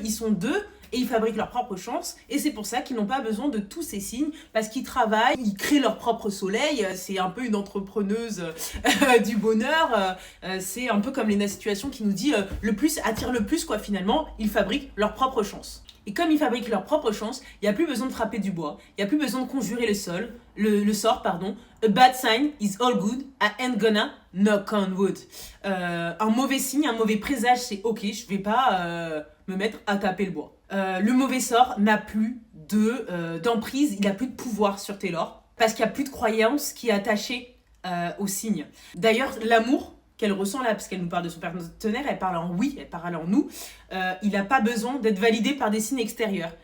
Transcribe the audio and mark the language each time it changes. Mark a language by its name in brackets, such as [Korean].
[French] Ils sont 2 et ils fabriquent leur propre chance. Et c'est pour ça qu'ils n'ont pas besoin de tous ces signes parce qu'ils travaillent, ils créent leur propre soleil. C'est un peu une entrepreneuse du bonheur. C'est un peu comme Lena Situation qui nous dit le plus attire le plus, quoi, finalement. Ils fabriquent leur propre chance. Et comme ils fabriquent leur propre chance, il n'y a plus besoin de frapper du bois, il n'y a plus besoin de conjurer le sort. [English] A bad sign is all good, I ain't gonna knock on wood. [French] Un mauvais signe, un mauvais présage, c'est ok, je vais pas me mettre à taper le bois. Le mauvais sort n'a plus d'emprise, il n'a plus de pouvoir sur Taylor, parce qu'il n'y a plus de croyance qui est attachée au signe. D'ailleurs, l'amour qu'elle ressent là, parce qu'elle nous parle de son partenaire, elle parle en oui, elle parle en nous, il n'a pas besoin d'être validé par des signes extérieurs.